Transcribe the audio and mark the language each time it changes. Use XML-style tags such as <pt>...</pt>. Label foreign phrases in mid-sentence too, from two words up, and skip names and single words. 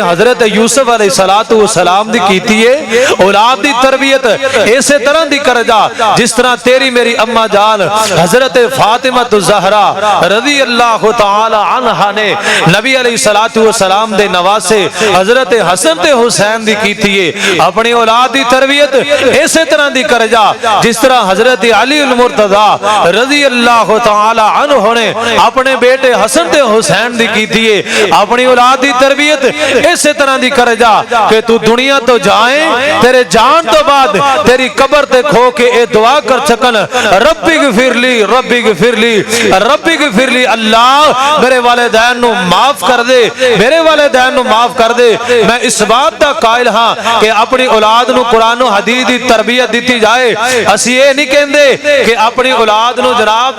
<pa>حضرت یوسف علیہ السلام دی کیتی ہے اولاد دی تربیت اسی طرح دی کر جا جس طرح تیری میری اما جان حضرت فاطمہ الزہرا</pa> <ar>رضی اللہ تعالی عنہا</ar> <pa>نے نبی علیہ السلام دے نواسے حضرت حسن تے حسین دی کیتی ہے اپنی اولاد دی تربیت اسی طرح دی کر جا جس طرح حضرت علی المرتضی</pa> <ar>رضی اللہ تعالی عنہ</ar> <pa>نے اپنے بیٹے حسن تے حسین دی کیتی ہے اپنی اولاد دی تربیت اسی طرح دی کر جا کہ تو دنیا تو جائیں تیرے جان تو بعد تیری قبر تے کھو کے اے دعا کر سکن</pa> <ar>ربی غفر لی ربی غفر لی ربی غفر لی</ar> <pa>اللہ میرے والدین نو معاف کر دے میرے والدین نو معاف کر دے میں اس بات دا قائل ہاں کہ اپنی اولاد نو قرآن و حدیث دی تربیت دیتی جائے اسی یہ نہیں کہندے کہ اپنی اولاد نو جناب</pa>